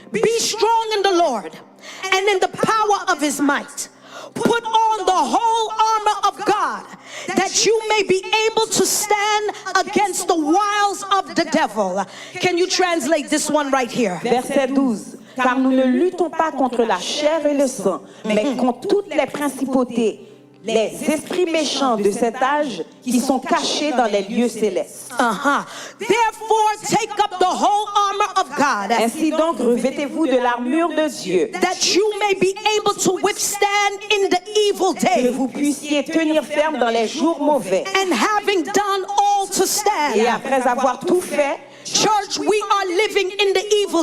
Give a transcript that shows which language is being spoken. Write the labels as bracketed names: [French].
[English] be strong in the Lord and in the power of his might. Put on the whole armor of God, that you may be able to stand against the wiles of the devil. Can you translate this one right here? [French] Verset 12. Car nous ne luttons pas contre la chair et le sang, mais contre toutes les principautés, les esprits méchants de cet âge qui sont cachés dans les lieux célestes. [English] Therefore, take up the whole armor of God, [French] Ainsi donc, revêtez-vous de l'armure de Dieu, [English] that you may be able to withstand in the evil [French] que [English] day, [French] vous puissiez tenir ferme dans les jours mauvais. [English] and having done all to [French] Et [English] stand. [French] après avoir tout fait, [English] Church, we are living in the evil